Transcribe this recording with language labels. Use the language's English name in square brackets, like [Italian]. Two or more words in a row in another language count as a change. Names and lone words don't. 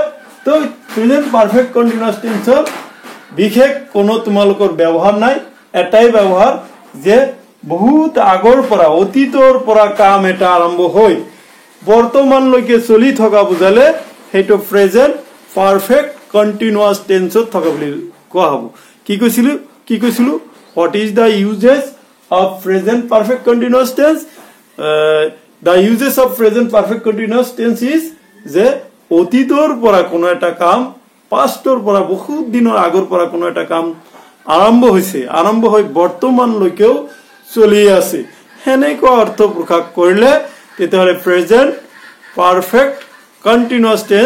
[Assamese] তো [English] present perfect continuous [Assamese] টেন্সৰ বিশেষ কোনো তোমালোকৰ ব্যৱহাৰ নাই এটাই ব্যৱহাৰ যে বহুত আগৰ পৰা অতীতৰ পৰা কাম এটা আৰম্ভ হৈ বৰ্তমানলৈকে চলি থকা বুজালে হেটো [English] present perfect continuous [Assamese] টেন্সত থকা বুলি কোৱা হ'ব কি কৈছিলো [English] what is the uses of present perfect continuous tense the uses of present perfect continuous tense [Assamese] is যে অতীতৰ পৰা কোনো এটা কাম পাষ্টৰ পৰা বহুত দিনৰ আগৰ পৰা কোনো এটা কাম আৰম্ভ হৈ বৰ্তমানলৈকেও চলি আছে হেনেকুৱা অৰ্থ প্ৰকাশ কৰিলে তেতিয়াহলে [English] present perfect continuous tense